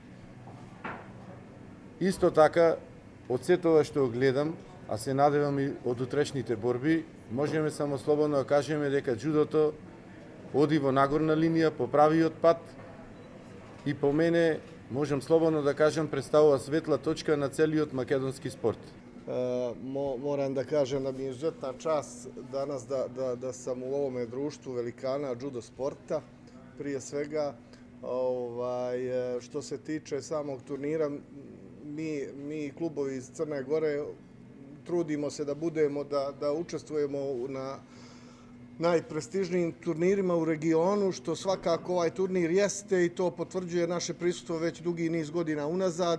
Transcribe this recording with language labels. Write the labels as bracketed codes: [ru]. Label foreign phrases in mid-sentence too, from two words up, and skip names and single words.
[mk] Исто така, од се тоа што гледам, а се надевам и од утрешните борби, можеме само слободно да кажеме дека джудото оди во нагорна линија по правиот пат и по мене, можам слободно да кажам, представува светла точка на целиот македонски спорт. [sr] Moram da kažem da mi je izuzetna čast danas da sam u ovome društvu velikana judo sporta. Prije svega, što se tiče samog turnira, mi klubovi iz Crne Gore trudimo se da budemo, da učestvujemo na najprestižnijim turnirima u regionu, što svakako ovaj turnir jeste i to potvrđuje naše prisustvo već dugi niz godina unazad.